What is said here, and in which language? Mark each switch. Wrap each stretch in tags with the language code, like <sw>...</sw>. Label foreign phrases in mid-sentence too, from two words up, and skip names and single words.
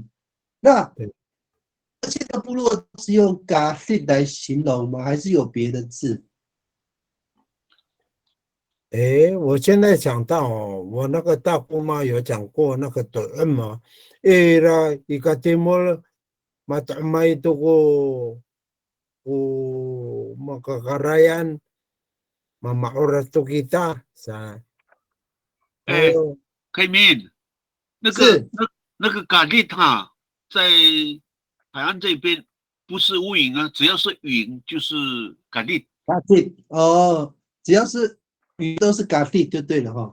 <zh>那这个部落是用 Gasip 来形容吗？还是有别的字？我现在想到我那个大姑妈有讲过那个多嘛，啦一个节目</zh> <ami>matama itu ko makakarayan mamaoras to kita sa</ami> <zh>开明，那个嘎利塔在海岸这边不是乌云啊，只要是云就是嘎利。哦，只要是云都是嘎利就对了哈。</zh>